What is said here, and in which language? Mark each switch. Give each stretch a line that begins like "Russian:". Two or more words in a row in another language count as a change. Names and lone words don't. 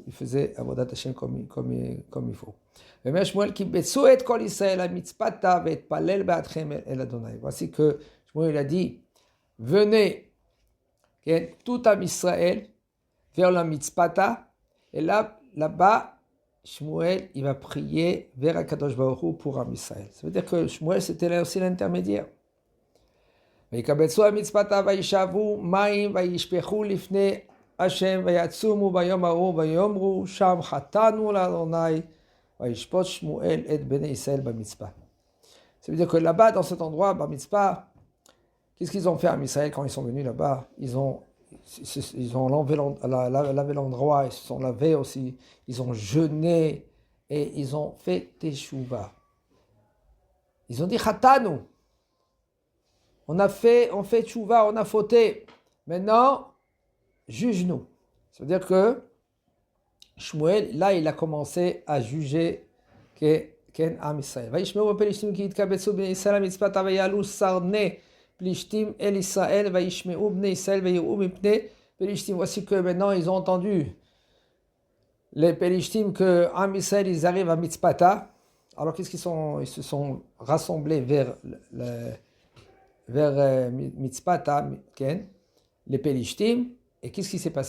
French: Ils faisaient
Hebrew: עבודת השם
French: comme il faut. Voici que Shmuel a dit, venez, tout à Israël, vers la mitzpata, et là-bas, Shmuel, il va prier vers
Hebrew: הקדוש ברוך הוא
French: pour Am Israël. Ça veut dire que Shmuel, c'était là aussi l'intermédiaire.
Hebrew: ויקבצו המצפתה וישאבו מים וישפכו לפני השם ויצומו ביום ההוא ויאמרו שם חטאנו לאדוני וישפוט שמואל את בני ישראל במצפה.
French: Ça veut dire que là-bas, dans cet endroit, Mitzpah, qu'est-ce qu'ils ont fait à Israël quand ils sont venus là-bas? Ils ont lavé l'endroit, ils se sont lavés aussi, ils ont jeûné et ils ont fait teshuva. Ils ont dit Chatanu. On fait teshuva, on a fauté. Maintenant, juge-nous. Ça veut dire que Shmuel, là, il a commencé à juger Ken Am Israël.
Hebrew: וישמעו בפלישתים כי יתקבצו בני ישראל המצפתה ויעלו סרני פלישתים אל ישראל וישמעו בני ישראל ויראו מפני פלישתים.
French: Voici que maintenant ils ont entendu les Pélishtim que Am Israël ils arrivent à Mitzpata. Alors qu'est-ce qu'ils sont? Ils se sont rassemblés vers Mitzpata, les Pélishtim. Et qu'est-ce qui s'est passé?